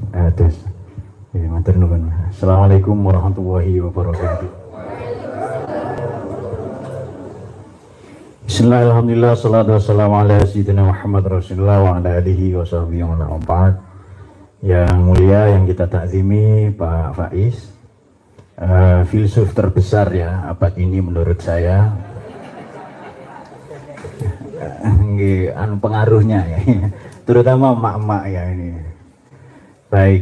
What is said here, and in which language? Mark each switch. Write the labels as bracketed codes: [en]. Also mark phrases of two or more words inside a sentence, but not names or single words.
[jv] dados. Matur nuwun. [ar] السلام عليكم ورحمة الله وبركاته. بسم الله الرحمن الرحيم. الصلاة والسلام على سيدنا محمد رسول الله وعلى آله وصحبه ومن. [id] Yang mulia, yang kita takzimi Pak Faiz, filsuf terbesar ya abad ini menurut saya. Pengaruhnya ya, terutama emak-emak ya ini. Baik.